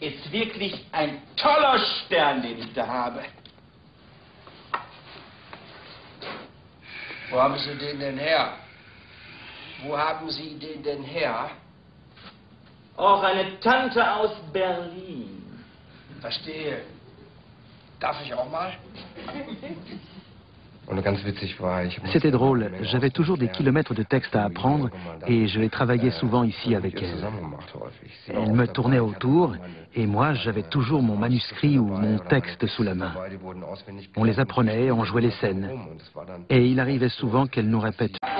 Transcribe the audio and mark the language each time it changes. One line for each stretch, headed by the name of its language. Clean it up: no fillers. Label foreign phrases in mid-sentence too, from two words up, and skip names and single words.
German: wirklich ein toller Stern, den ich da habe. Wo haben Sie den denn her? Wo haben Sie den denn her? Auch eine Tante aus Berlin. Verstehe. Darf ich auch mal?
French: C'était drôle, j'avais toujours des kilomètres de texte à apprendre et je les travaillais souvent ici avec elle. Elle me tournait autour et moi j'avais toujours mon manuscrit ou mon texte sous la main. On les apprenait, on jouait les scènes. Et il arrivait souvent qu'elle nous répète.